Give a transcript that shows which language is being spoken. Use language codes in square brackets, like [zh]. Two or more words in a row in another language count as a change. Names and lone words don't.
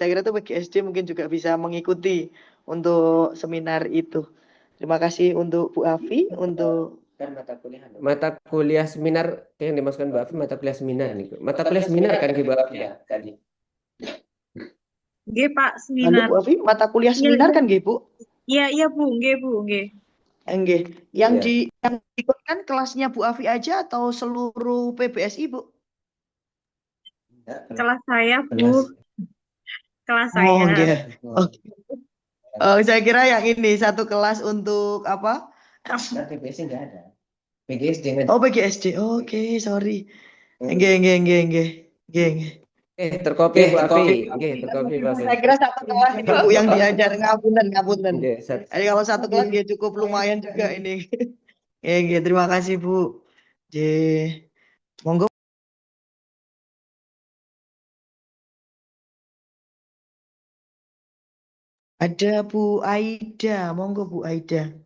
[id] Saya kira itu PGSD mungkin juga bisa mengikuti untuk seminar itu. Terima kasih untuk Bu Afi untuk Kan mata kuliah seminar yang dimaksudkan Mbak Afi mata kuliah seminar nih. Mata kuliah seminar kan Mbak Afi ya tadi. Nggih, Pak, Halo seminar. Bu Afi, mata kuliah Iya, seminar iya. kan nggih Bu? Iya, Bu, nggih, Bu, nggih. Nggih. Yang Iya. yang ikutkan kelasnya Bu Afi aja atau seluruh PBSI Bu? Kelas saya, Bu. Kelas Oh saya. nggih. Oke. Saya kira yang ini satu kelas untuk apa? PBSI nggak ada. PGSD Oh PGSD. Oke, sorry. [jv] Nggih, nggih, nggih, nggih. Nggih, nggih. [id] Terkopi Bu Afi. Nggih, terkopi Bu Afi. Saya kira satu kelas ini Bu yang diajar ngapunten. Nggih, Jadi kalau satu kelas dia cukup lumayan juga ini. Nggih, terima kasih Bu. Monggo. Ada Bu Aida, monggo Bu Aida.